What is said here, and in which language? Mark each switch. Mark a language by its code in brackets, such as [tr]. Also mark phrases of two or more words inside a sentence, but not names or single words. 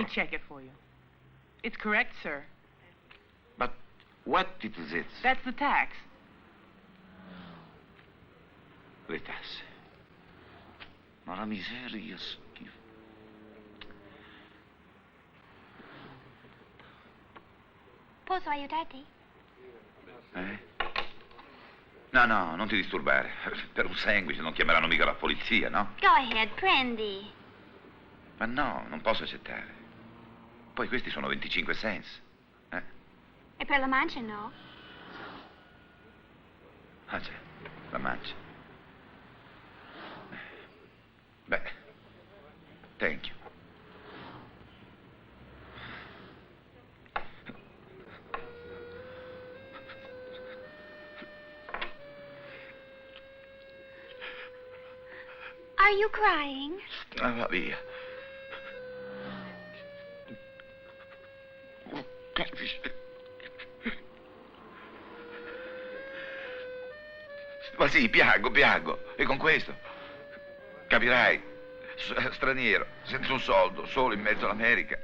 [en] Let me check it for you. It's correct, sir. But what it is it? That's the tax. [it] Le tasse. Ma la miseria, schifo. Posso aiutarti? No, no, non ti disturbare. Per un sandwich non chiameranno mica la polizia, no? [en] Go ahead, [it] prendi. Ma no, non posso accettare. Poi questi sono 25 cents. E per la mancia no? Ah, c'è, la mancia. Beh, [en] thank you. Are you crying? [it] Va via. Ma sì, piango. E con questo, capirai, straniero, senza un soldo, solo in mezzo all'America.